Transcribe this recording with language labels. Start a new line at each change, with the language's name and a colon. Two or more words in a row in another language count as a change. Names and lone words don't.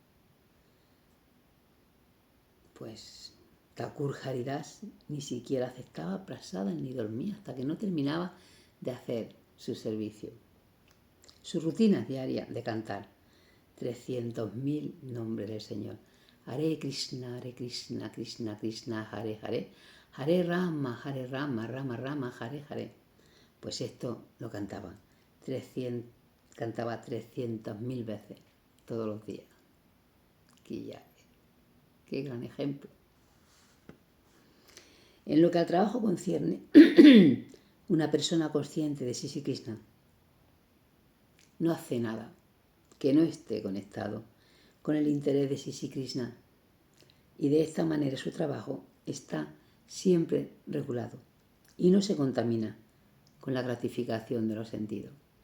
Spanish: Pues Thakur Haridas ni siquiera aceptaba prasadam ni dormía hasta que no terminaba de hacer su servicio. Su rutina diaria de cantar 300.000 nombres del Señor.
Sanskrit: Hare Krishna, Krishna Krishna, Hare Hare, Hare Rama, Rama Rama, Hare Hare.
Spanish: Pues esto lo cantaba 300.000 veces todos los días. Qué gran ejemplo. En lo que al trabajo concierne, una persona consciente de Sri Krishna no hace nada que no esté conectado con el interés de Sri Krishna, y de esta manera su trabajo está siempre regulado y no se contamina con la gratificación de los sentidos.